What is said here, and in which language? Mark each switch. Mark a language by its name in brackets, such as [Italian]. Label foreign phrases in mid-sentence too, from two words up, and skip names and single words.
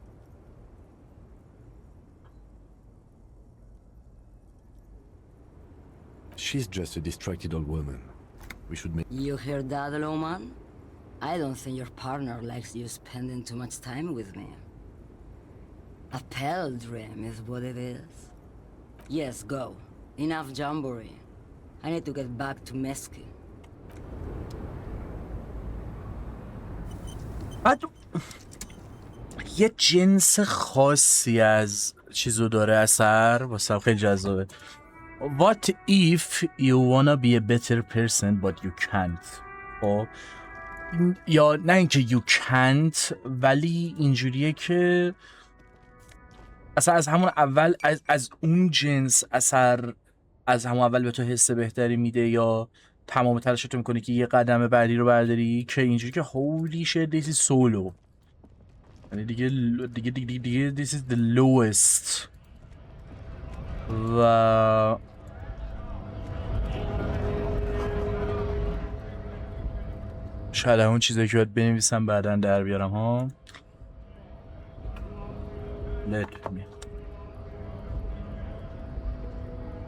[English] She's just a distracted old woman. We should make... You hear that, Loman? I don't think your partner likes you spending too much time with me. A pale dream is what it is. Yes, go. Enough jamboree. I need to get back to Mesky. [Persian] یه جنس خاصی از چیزو داره اثر واسه خیلی جذابه. [English] What if you wanna be a better person but you can't؟ [Persian] خب یا نه اینکه [English] you can't، [Persian] ولی اینجوریه که اصلا از همون اول از اون جنس اثر از همون اول به تو حس بهتری میده، یا تمام تلاشتو میکنی که یه قدم بعدی رو برداری که اینجوری که [English] holy shit this is solo، [Persian] یعنی دیگه [English] this is the lowest. [Persian] و شاید اون چیزایی که باید بنویسم بعداً در بیارم ها. [English] Let me.